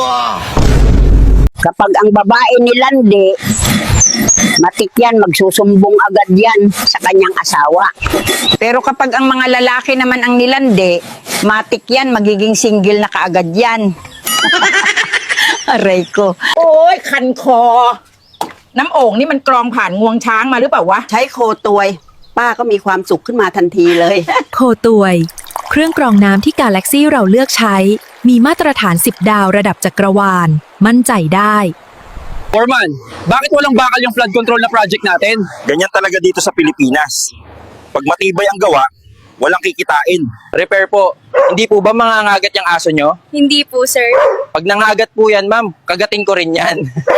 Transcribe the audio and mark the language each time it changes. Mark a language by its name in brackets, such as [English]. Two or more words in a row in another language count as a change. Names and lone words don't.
[Filipino] Kapag ang babae nilandi, matik yan, magsusumbong agad yan sa kanyang asawa. Pero kapag ang mga lalaki naman ang nilandi, matik yan, magiging single na kaagad yan. Aray ko. [Thai] โอ้ยคันคอ น้ำโอ่งนี่มันกรองผ่านงวงช้างมาหรือเปล่าวะ ใช้โคตวย ป้าก็มีความสุขขึ้นมาทันทีเลย โคตวย เครื่องกรองน้ำที่กาแล็กซี่เราเลือกใช้ มีมาตรฐาน 10 ดาวระดับจักรวาล มั่นใจได้ [Filipino] Foreman, bakit walang bakal yung [English] flood control [Filipino] na project natin? Ganyan talaga dito sa Pilipinas. Pag matibay ang gawa, walang kikitain. Repair po. Hindi po ba mangangagat yung aso nyo? Hindi po, sir. Pag nangagat po yan, ma'am, kagatin ko rin yan.